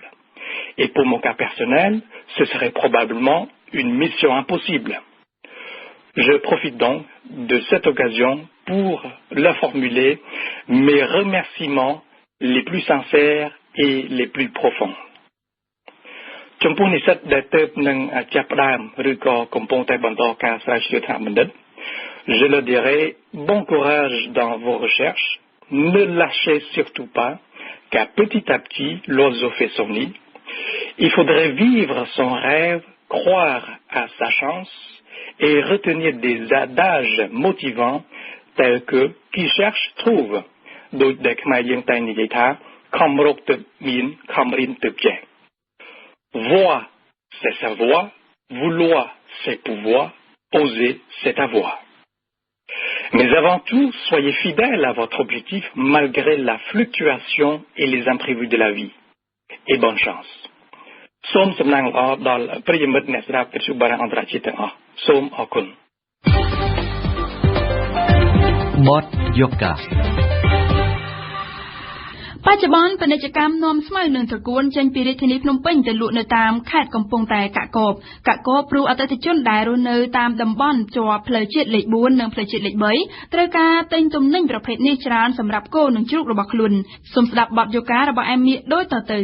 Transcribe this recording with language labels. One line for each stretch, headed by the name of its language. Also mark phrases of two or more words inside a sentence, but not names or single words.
French: Et pour mon cas personnel, ce serait probablement une mission impossible. Je profite donc de cette occasion pour leur formuler mes remerciements les plus sincères et les plus profonds.
Khmer: ចំពោះនិស្សិតដែលទើបនឹងចាប់ផ្ដើមឬក៏កំពុងតែបន្តការស្រាវជ្រាវថ្នាក់បណ្ឌិត
French: Je leur dirai bon courage dans vos recherches, ne lâchez surtout pas, car petit à petit l'oiseau fait son nid. Il faudrait vivre son rêve, croire à sa chance et retenir des adages motivants tels que qui cherche trouve.
Khmer: ដូចដែលខ្មែរយើងតែនិយាយថាខំរកទឹកមានខំរៀនទឹកចេះ
French: Voir, c'est savoir. Vouloir, c'est pouvoir. Oser, c'est avoir. Mais avant tout, soyez fidèles à votre objectif malgré la fluctuation et les imprévus de la vie. Et bonne chance.
Khmer: សូមសំណាងល្អដល់ប្រិយមិត្តអ្នកស្ដាប់វិទ្យុបារាំងអន្តរជាតិទាំងអស់សូមអរគុណ បទយូហ្គា បច្ចុប្បន្នពាណិជ្ជកម្មនាំស្មៅនឹងត្រកួនចេញពីរាជធានីភ្នំពេញទៅលក់នៅតាមខេត្តកំពង់តែកាកបព្រោះអតិថិជនដែលរស់នៅតាមតំបន់ជាប់ផ្លូវជាតិលេខ4និងផ្លូវជាតិលេខ3ត្រូវការទិញទំនិញប្រភេទនេះច្រើនសម្រាប់គោនិងជ្រូករបស់ខ្លួនសូមស្ដាប់បទយូការរបស់អែមមៀដូចតទៅ